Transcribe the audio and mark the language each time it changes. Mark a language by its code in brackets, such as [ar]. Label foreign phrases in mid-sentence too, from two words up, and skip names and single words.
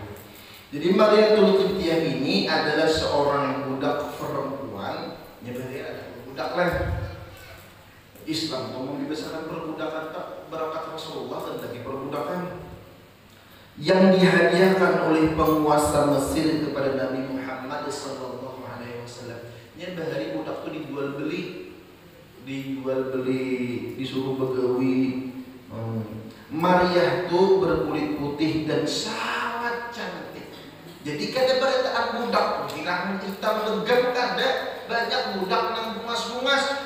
[id] Jadi Mariyatul Qibtiyah ini adalah seorang budak perempuan, nyebutnya ada budak lah. Islam mau membebaskan perbudakan berangkat Rasulullah dan lagi perbudakan yang dihadiahkan oleh penguasa Mesir kepada Nabi Muhammad [ar] صلى الله عليه وسلم. [bjn] Nya bahari budak itu dijual beli dijual beli, disuruh begawi. [id] Maryah tuh berkulit putih dan sangat cantik. [bjn] Jadi kada berataan budak hilang hitam legam kada, banyak budak nang bungas-bungas.